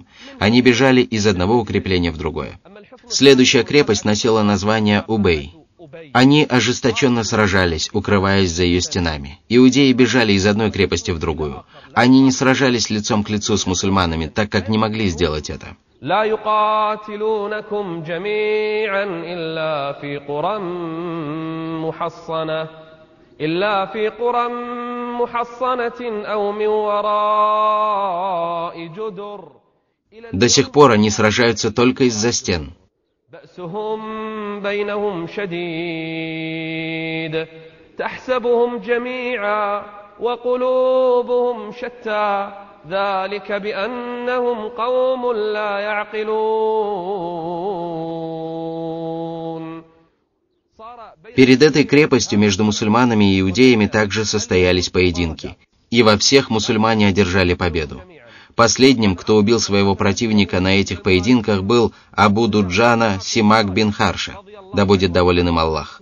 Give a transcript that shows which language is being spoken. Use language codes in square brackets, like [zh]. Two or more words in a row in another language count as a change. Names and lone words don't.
[ru] Они бежали из одного укрепления в другое. Следующая крепость носила название Убей. Они ожесточенно сражались, укрываясь за ее стенами. Иудеи бежали из одной крепости в другую. Они не сражались лицом к лицу с мусульманами, так как не могли сделать это. [ar] لا يقاتلونكم جميعا إلا في قرى محصنة أو من وراء جدر. [ru] До сих пор они сражаются только из-за стен. [ar] بأسهم بينهم شديد تحسبهم جميعا وقلوبهم شتى ذلك بأنهم قوم لا يعقلون. [ru] Перед этой крепостью между мусульманами и иудеями также состоялись поединки, и во всех мусульмане одержали победу. Последним, кто убил своего противника на этих поединках, был Абу Дуджана Симак бин Харша, да будет доволен им Аллах.